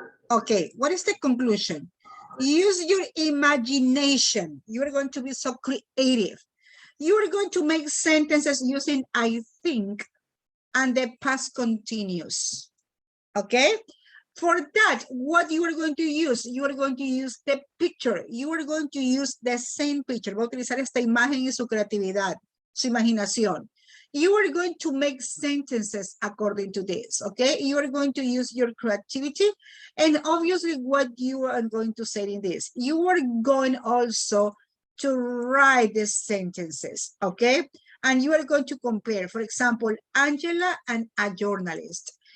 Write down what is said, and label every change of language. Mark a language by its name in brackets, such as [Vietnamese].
[English] Okay, what is the conclusion? Use your imagination. You are going to be so creative. You are going to make sentences using I think and the past continuous. Okay? For that, what you are going to use? You are going to use the picture. You are going to use the same picture. [Spanish] Voy a utilizar esta imagen y su creatividad, su imaginación. [English] You are going to make sentences according to this, okay? You are going to use your creativity, and obviously what you are going to say in this, you are going also to write the sentences, okay? And you are going to compare, for example, Angela and a journalist.